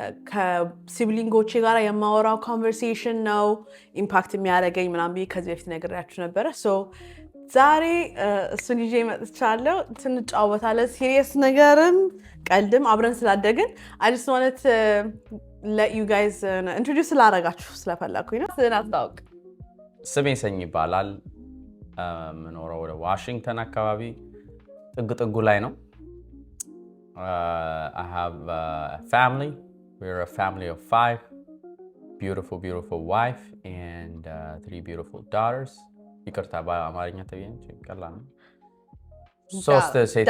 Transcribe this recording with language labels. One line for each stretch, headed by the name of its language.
Amharic: ከሲብሊንጎቼ ጋር የማወራው ኮንቨርሴሽን ነው ኢምፓክት የሚያደርገኝ ምናምን ብዬ ከዚህ በፊት ነግሬያችሁ ነበረ ሶ ዛሬ እሱን ይዤ መጥቻለሁ እንጫወታለን ሲሪየስ ነገርም ቀልድም አብረን ስላደግን
English: I just wanted to let you guys introduce
Amharic: ላደርጋችሁ ስለፈለኩኝ ነው ስለ አስታውቅ ስሜ ሰኚ ይባላል ምኖረው ወደ ዋሽንግተን አካባቢ ጥግ ላይ ነው
English: I have a family. We're a family of 5. Beautiful wife and 3 beautiful daughters.
Amharic: ይቅርታ በአማርኛ ተብዬ ቀላል ነው ሶስት ሴቶች